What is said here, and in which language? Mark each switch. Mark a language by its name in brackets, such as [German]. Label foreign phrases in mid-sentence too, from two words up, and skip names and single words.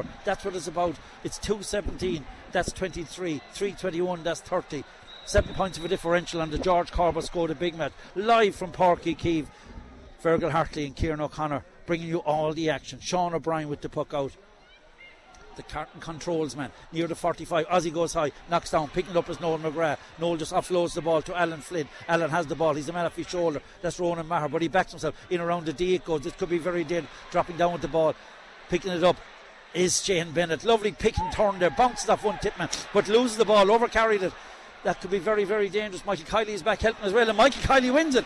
[English] That's what it's about. It's 2:17, that's 23, 3:21, that's 30. 7 points of a differential on the George Corbett Skoda big match, live from Páirc Uí Chaoimh. Fergal Hartley and Kieran O'Connor bringing you all the action. Sean O'Brien with the puck out. The Carton controls, man, near the 45. Ozzy goes high, knocks down, picking up as Noel McGrath. Noel just offloads the ball to Alan Flynn. Alan has the ball, he's the man off his shoulder. That's Ronan Maher, but he backs himself in around the D. It goes. This could be very dead. Dropping down with the ball, picking it up is Shane Bennett. Lovely pick and turn there, bounces off one tip man, but loses the ball, overcarried it. That could be very, very dangerous. Mikey Kiley is back helping as well, and Mikey Kiley wins it.